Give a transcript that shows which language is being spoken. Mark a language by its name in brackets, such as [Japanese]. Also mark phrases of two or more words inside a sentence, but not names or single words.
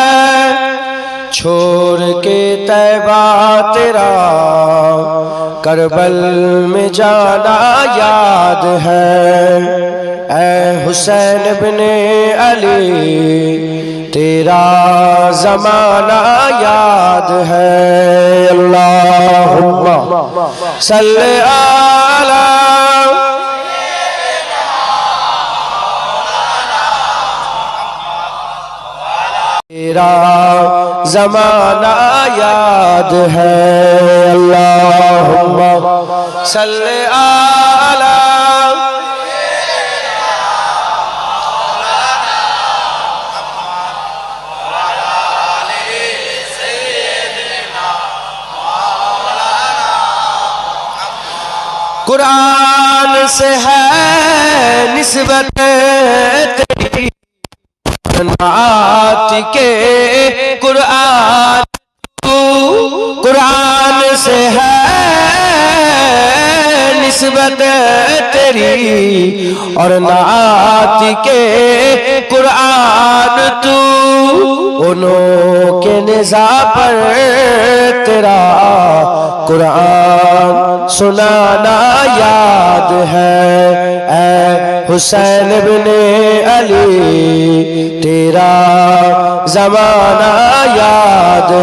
[Hindi] छोड़ के तैबा तेरा करबल में जाना याद है, ऐ हुसैन बिन अली तेरा जमाना याद है। [Arabic] اللهم صل على [Hindi] तेरा जमाना याद है। [Arabic] اللهم صل على [Hindi] कुरान से है निस्बत तेरी नात के कुरान, कुरान से है निस्बत तेरी और नात के कुरान तू, उन्हों के निज़ा पर तेरा कुरान सुनाना याद है, ऐ हुसैन बिन अली तेरा जमाना याद